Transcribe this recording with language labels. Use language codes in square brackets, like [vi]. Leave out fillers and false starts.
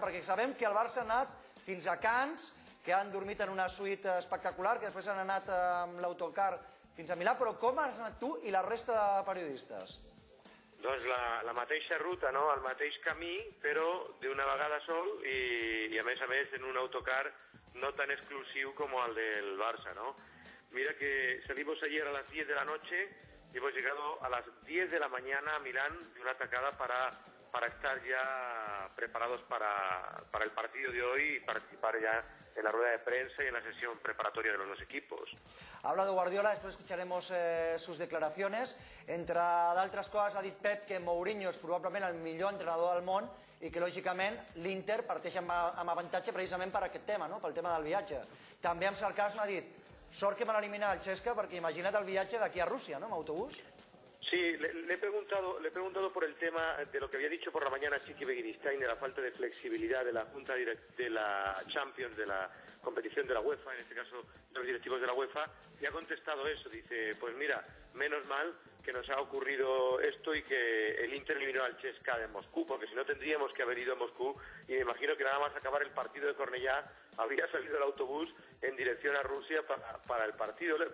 [ca] Perquè sabem que el Barça ha anat fins a Cannes, que han dormit en una suite espectacular, que després han anat amb l'autocar fins a Milà, però com has anat tu i la resta de periodistes? Doncs la mateixa ruta, no? El mateix camí, però d'una vegada sol i a més en un autocar no tan exclusiu com el del Barça, ¿no? [es] Mira que salimos ayer a las 10 de la noche y hemos llegado a las 10 de la mañana a Milán de una atacada para estar ya preparados para el partido de hoy y participar ya en la rueda de prensa y en la sesión preparatoria de los dos equipos. Ha hablado Guardiola, después escucharemos sus declaraciones. [ca] Entre d'altres coses ha dit Pep que Mourinho és probablement el millor entrenador del món i que lògicament l'Inter parteix amb avantatge precisament per aquest tema, no? Pel tema del viatge. També amb sarcasme ha dit sort que van eliminar el Chesca perquè imagina't el viatge d'aquí a Rússia, no? Amb autobús. [es] Sí, le he preguntado por el tema de lo que había dicho por la mañana Chiqui Begiristain, de la falta de flexibilidad de la Junta de la Champions, de la competición de la UEFA, en este caso de los directivos de la UEFA, y ha contestado eso. Dice, pues mira, menos mal que nos ha ocurrido esto y que el Inter eliminó al CSKA de Moscú, porque si no tendríamos que haber ido a Moscú y me imagino que nada más acabar el partido de Cornellá habría salido el autobús en dirección a Rusia para el partido.